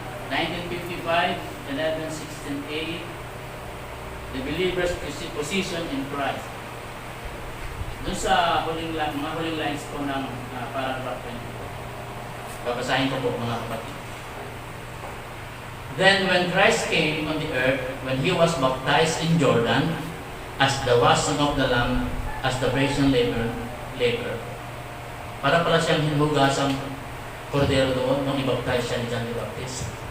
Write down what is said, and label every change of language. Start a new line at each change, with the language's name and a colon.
English: 1955, 11, 16a, the believer's position in Christ.
Filipino: Doon sa mga huling lines po ng paragraph 24. Babasahin ko po, mga kapatid.
English: Then when Christ came on the earth, when he was baptized in Jordan, as the washing of the lamb, as the brazen laver,
Filipino: para pala siyang hinuhugasang kordero doon nung ibaptize siya
English: ni John the Baptist.